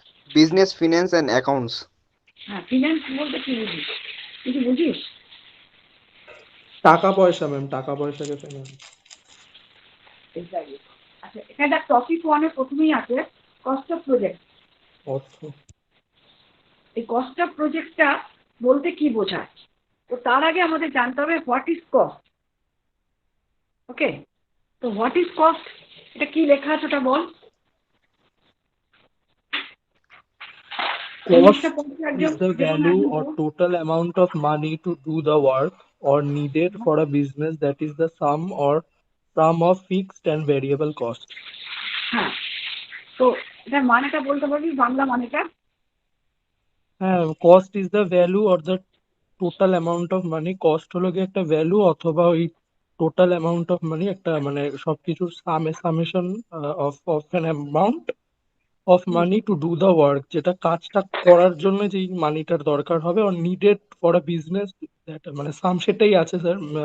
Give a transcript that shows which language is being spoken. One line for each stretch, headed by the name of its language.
English: Business, finance, and accounts.
Bangla: হ্যাঁ, finance বলতে কি বুঝিস? কিছু বুঝিস? টাকা পয়সা ম্যাম, টাকা পয়সাকে finance।
English: Exactly.
Bangla: আচ্ছা, এখানে টপিক 1-এ প্রথমেই আছে কস্ট অফ প্রজেক্ট। অর্থ। এই কস্ট অফ প্রজেক্টটা বলতে কি বোঝায়? তো তার আগে আমাদের জানতে হবে
English: What is cost.
Bangla: ওকে, তো
English: what is cost,
Bangla: এটা কি লেখা আছে ওটা বল।
English: Cost
Bangla: ইংলিশটা পড়তে একজন
English: is the value or total amount of money to do the work or needed for a business, that is the sum of fixed and variable cost.
Bangla: হ্যাঁ, তো এটার মানেটা বলতে পারবি, বাংলা মানেটা?
English: হ্যাঁ, cost is the value or the total amount of money.
Bangla: cost হলো গিয়ে একটা ভ্যালু, অথবা ওই total amount of money একটা মানে সবকিছুর
English: summation of an amount of money to do the work,
Bangla: যেটা কাজটা করার জন্য যেই মানিটার দরকার হবে,
English: or needed for a business,
Bangla: মানে সাম সেটাই আছে স্যার।